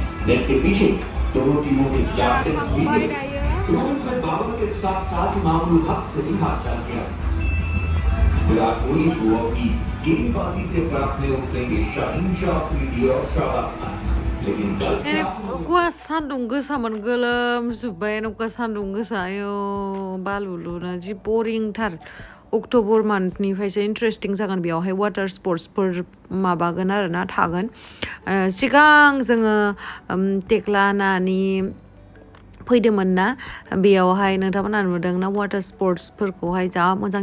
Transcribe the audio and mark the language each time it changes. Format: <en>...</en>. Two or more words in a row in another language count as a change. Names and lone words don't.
<hi>नेट के पीछे दोनों टीमों के कैप्टन भी थे। उन्होंने बाबर के साथ साथ मामूल हक से भी हाथ चाल किया। विराट कोहली को अपनी गेंदबाजी से फर्क में उतरेंगे शाहीन शाह अफरीदी और शाबाज खान, लेकिन कल</hi> <brx>gua sandung gosaमोन गोलोमजोब्बाय न'का सान्दुं गोसा आयौ बालुलुना जि boring थार अक्ट'बर मान्थनिफ्रायसो इन्टारेस्टिं जागोन बेयावहाय</brx> <en>water sports</en> <brx>माबागोन आरोना थागोन सिगां जोङो टेक्लानानि फैदोंमोन ना बेयावहाय नोंथांमोना नुदों ना</brx> <en>water sports</en> <brx>जा मोजां</brx>